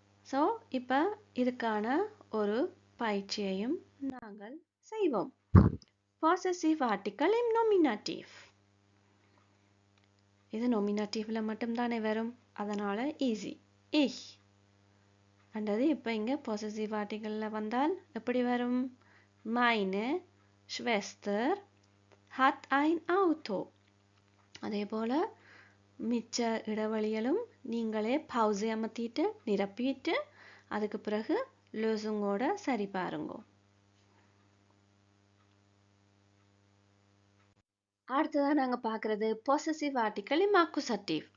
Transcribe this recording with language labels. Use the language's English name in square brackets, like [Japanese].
[Tamil] So இப்போ இதுக்கான ஒரு பயிற்சியையும் நாங்கள் செய்வோம். பொசசிவ் ஆர்டிக்கல் இன் நொமினாட்டிவ். இது நொமினேட்டிவ்ல மட்டும்தானே வரும், அதனால ஈஸி. இஹ் அண்டது இப்போ இங்கே பொசசிவ் ஆர்டிகலில் வந்தால் எப்படி வரும்? [German] meine Schwester hat ein Auto. [Tamil] அதே போல் மிச்ச இடைவெளிகளும் நீங்களே பவுஸை அமர்த்திட்டு நிரப்பிட்டு அதுக்கு பிறகு லூசுங்கோட சரி பாருங்க. அடுத்ததான் நாங்கள் பார்க்குறது பொசசிவ் ஆர்டிக்கல் இம் அக்குசட்டிவ்.